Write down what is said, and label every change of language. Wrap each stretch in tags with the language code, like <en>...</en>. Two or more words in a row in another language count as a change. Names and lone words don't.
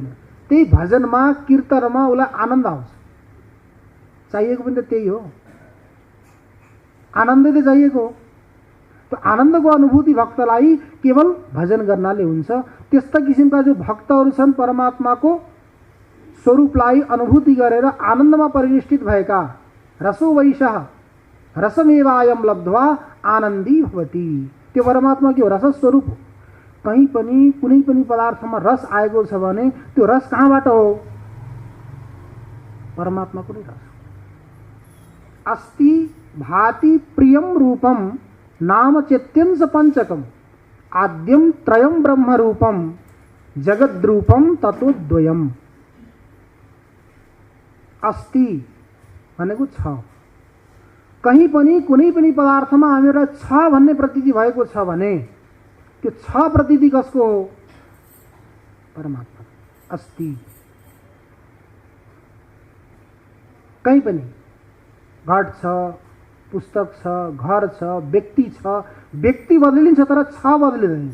<ne>त्यही भजनमा कीर्तनमा उसलाई आनन्द आउँछ। चाहिएको पनि त त्यही हो, आनन्दै त चाहिएको हो। त्यो आनन्दको अनुभूति भक्तलाई केवल भजन गर्नाले हुन्छ। त्यस्ता किसिमका जो भक्तहरू छन्, परमात्माको स्वरूपलाई अनुभूति गरेर आनन्दमा परिनिष्ठित भएका,</ne> <sa>रसो वैशः रसमेवायम लब्ध्वा आनन्दी भवति।</sa> <ne>त्यो परमात्मा के हो? रस स्वरूप हो। कहीँ पनि कुनै पनि पदार्थमा रस आएको छ भने त्यो रस कहाँबाट हो? परमात्माको नै रस।</ne> <sa>अस्ति भाति प्रियम रूपम नाम चेत्यंस पंचकम आद्यम त्रयम ब्रह्म रूपम जगद्रूपम तत्वद्वयम।</sa> <ne>अस्ति भनेको छ, कहीँ पनि कुनै पनि पदार्थमा हामीलाई छ भन्ने प्रतीति भएको छ भने त्यो छ प्रतीति कसको हो? परमात्मा। अस्ति कहीँ पनि घट छ, पुस्तक छ, घर छ, व्यक्ति छ, व्यक्ति बदलिन्छ तर छ बदलिँदैन।</ne>